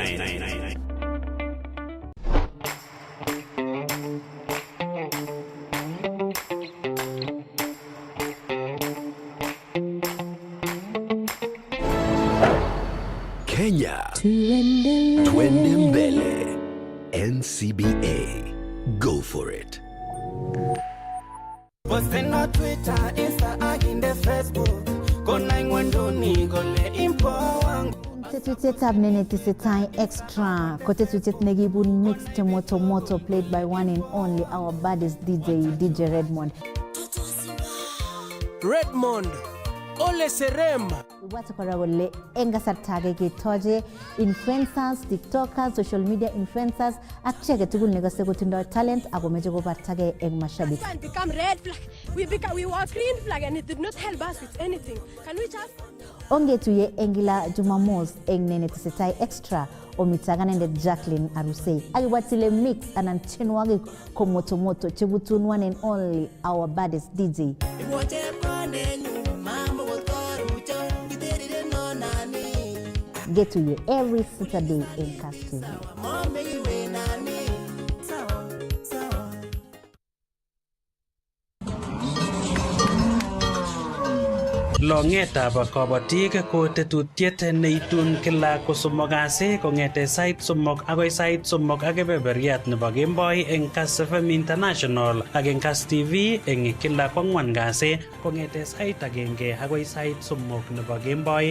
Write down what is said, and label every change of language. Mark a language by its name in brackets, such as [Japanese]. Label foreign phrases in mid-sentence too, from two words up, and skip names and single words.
[Swahili] Kenya, Twende Mbele, NCBA. [English] Go for it. Posten on [Kalenjin] Twitter, Insta, aginde Facebook. Kona ingwenduni gole impo wangu. Tetutietab nene tesetai extra. Kotetutiet negibun [English] mixed moto played by one and only our baddest DJ Redmond. [Kalenjin] Redmond. Ole Serem. Watu kora gole enga sartage ketoje influencers, tiktokers, [English] social media influencers [Kalenjin] akchege tugul negose kotindo talent ako meje go bartage eng mashabik. [English] Can become red flag. We were green flag and it did not help us with anything. Can we just [Kalenjin] Ongetuye engila Jumamos eng nene tesetai extra omitagana nde Jacqueline Arusei. Akiwatile mix anan chenwage komoto chebutun [English] one and only our baddest DJ. Get to you every Saturday in Cast TV. [Kalenjin] Longetab kabatik ko tetutiet neitun kila kosomok kasi kong'ete sait somok agoi sait somok ak kebeberyat nebo kemboi eng Cast FM International ak eng Cast TV eng kila kwang'wan kasi kong'ete sait agenge agoi sait somok nebo kemboi.